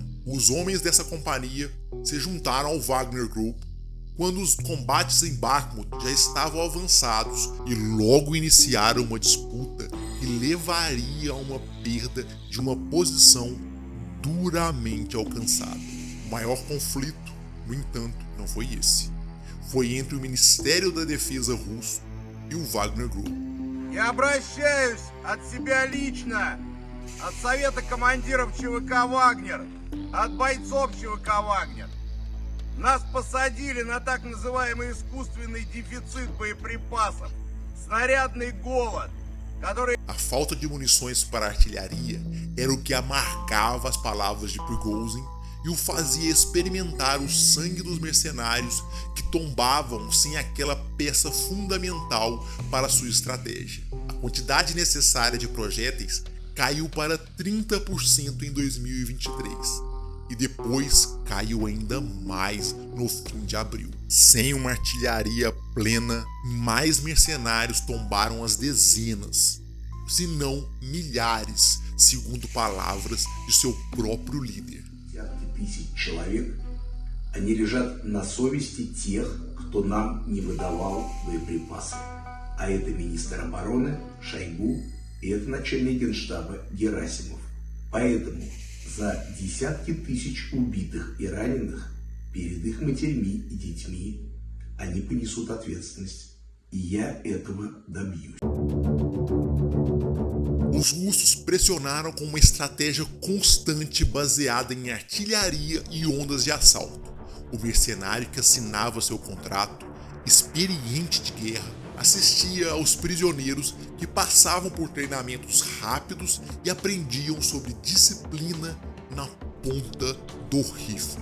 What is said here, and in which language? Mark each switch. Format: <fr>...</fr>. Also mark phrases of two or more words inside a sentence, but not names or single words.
<pt>Os homens dessa companhia se juntaram ao Wagner Group quando os combates em Bakhmut já estavam avançados e logo iniciaram uma disputa que levaria a uma perda de uma posição duramente alcançada. O maior conflito, no entanto, não foi esse. Foi entre o Ministério da Defesa russo e o Wagner Group.</pt> <ru>Я обращаюсь от себя лично, от Совета командиров ЧВК «Вагнер», от бойцов ЧВК «Вагнер». Нас посадили на так называемый искусственный дефицит боеприпасов, снарядный голод, который...</ru> <pt>A falta de munições para a artilharia era o que amargava as palavras de Prigozhin e o fazia experimentar o sangue dos mercenários que tombavam sem aquela peça fundamental para sua estratégia. A quantidade necessária de projéteis caiu para 30% em 2023 e depois caiu ainda mais no fim de abril. Sem uma artilharia plena, mais mercenários tombaram as dezenas, se não milhares, segundo palavras de seu próprio líder.</pt> <ru>Тысяч человек, они лежат на совести тех, кто нам не выдавал боеприпасы. А это министр обороны Шойгу и это начальник генштаба Герасимов. Поэтому за десятки тысяч убитых и раненых перед их матерьми и детьми они понесут ответственность. И я этого добьюсь.</ru> <pt>Os russos pressionaram com uma estratégia constante baseada em artilharia e ondas de assalto. O mercenário que assinava seu contrato, experiente de guerra, assistia aos prisioneiros que passavam por treinamentos rápidos e aprendiam sobre disciplina na ponta do rifle.</pt>